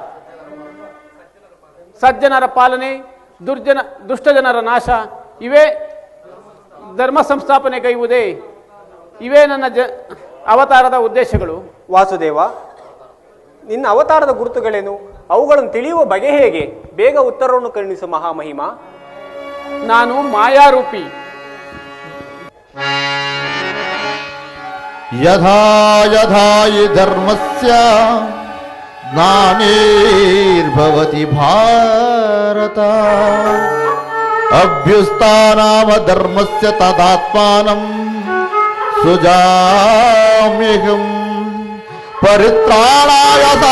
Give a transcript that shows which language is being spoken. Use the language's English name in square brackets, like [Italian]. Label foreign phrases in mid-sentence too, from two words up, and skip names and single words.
[Kannada] ಸಜ್ಜನರ ಪಾಲನೆ, ದುಷ್ಟ ಜನರ ನಾಶ, ಇವೇ ಧರ್ಮ ಸಂಸ್ಥಾಪನೆ ಕೈಯುವುದೇ. ಇವೇ ನನ್ನ ಅವತಾರದ ಉದ್ದೇಶಗಳು. ವಾಸುದೇವ, ನಿನ್ನ ಅವತಾರದ ಗುರುತುಗಳೇನು? ಅವುಗಳನ್ನು ತಿಳಿಯುವ ಬಗೆ ಹೇಗೆ? ಬೇಗ ಉತ್ತರವನ್ನು ಕರುಣಿಸು ಮಹಾಮಹಿಮ. ನಾನು ಮಾಯಾರೂಪಿ. [Sanskrit] ಯಥಾ ಯಥಾ ಹಿ ಧರ್ಮಸ್ಯ ಜ್ಞಾನೇರ್ಭವತಿ ಭಾರತ ಅಭ್ಯುಸ್ಥಾನಾಮ ಧರ್ಮಸ್ಯ ತದಾತ್ಮಾನಂ ಸುಜಾಮ್ಯಹಂ ಪರಿತ್ರಾಣಾಯ